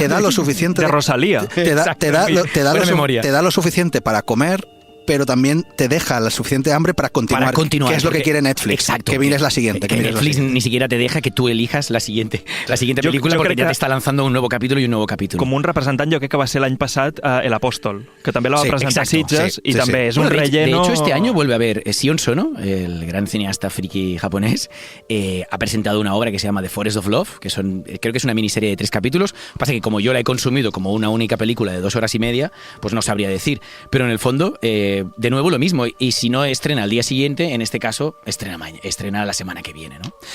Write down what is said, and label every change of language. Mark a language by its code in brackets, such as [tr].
[es] te da lo suficiente de Rosalía. Te da lo suficiente para comer, pero también te deja la suficiente hambre para continuar, que es lo que quiere Netflix. Exacto. Que mires la siguiente. Que Netflix ni siquiera te deja que tú elijas la siguiente película porque ya te está lanzando un nuevo capítulo y un nuevo capítulo. [ca] Com un representant, jo crec que va ser l'any passat El Apóstol, que també la va presentar a Sitges i també és un relleno... [es] De hecho, este año vuelve a ver Sion Sono, el gran cineasta friki japonés, ha presentado una obra que se llama The Forest of Love, que creo que es una miniserie de 3 capítulos. Pasa que como yo la he consumido como una única película de 2 horas y media, pues no sabría decir. Pero en el fondo... de nuevo lo mismo, y si no estrena al día siguiente, en este caso estrena la semana que viene, ¿no?